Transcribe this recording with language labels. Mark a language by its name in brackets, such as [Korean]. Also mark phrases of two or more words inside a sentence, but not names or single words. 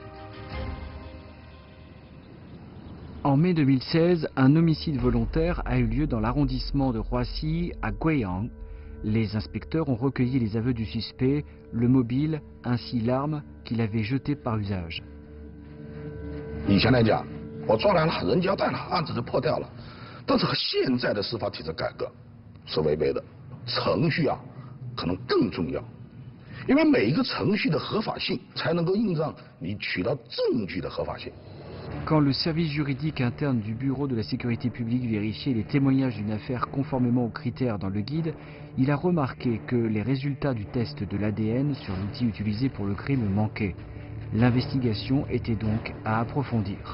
[French] En mai 2016, un homicide volontaire a eu lieu dans l'arrondissement de Roissy à Guiyang. Les inspecteurs ont recueilli les aveux du suspect, le mobile ainsi l'arme qu'il avait jetée par usage. [Chinese] 以前来讲，我抓来了，人交代了，案子就破掉了。但是和现在的司法体制改革是违背的，程序可能更重要，因为每一个程序的合法性才能够印证你取到证据的合法性。 [French] Quand le service juridique interne du Bureau de la sécurité publique vérifiait les témoignages d'une affaire conformément aux critères dans le guide, il a remarqué que les résultats du test de l'ADN sur l'outil utilisé pour le crime manquaient. L'investigation était donc à approfondir.